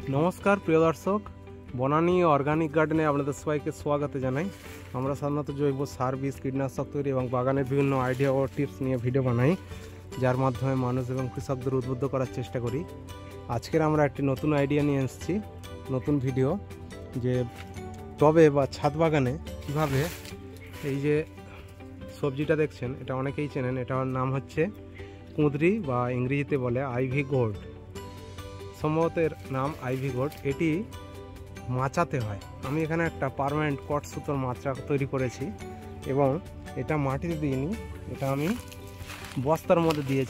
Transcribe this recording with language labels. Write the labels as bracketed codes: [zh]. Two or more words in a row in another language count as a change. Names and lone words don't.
[bn] নমস্কার প্রিয় দর্শক বনানী অর্গানিক গার্ডেনে আপনাদের সবাইকে স্বাগত জানাই। আমরা সাধারণত জৈব সার বীজ কীটনাশক তৈরি এবং বাগানের বিভিন্ন আইডিয়া আর টিপস নিয়ে ভিডিও বানাই, যার মাধ্যমে মানুষ এবং কৃষকদের উদ্বুদ্ধ করার চেষ্টা করি। আজকের আমরা একটি নতুন আইডিয়া নিয়ে এসেছি, নতুন ভিডিও যে টবে বা ছাদ বাগানে কিভাবে এই যে সবজিটা দেখছেন এটা অনেকেই চেনেন, এটার নাম হচ্ছে কুঁদরি বা ইংরেজিতে বলে [en] ivy gourd. [bn] সম্ভবত এর নাম [en] ivy gourd. [bn] এটি মাচাতে হয়। আমি এখানে একটা পার্মানেন্ট কট সুতোর মাচা তৈরি করেছি এবং এটা মাটিতে দিইনি, এটা আমি বস্তার মধ্যে দিয়েছি।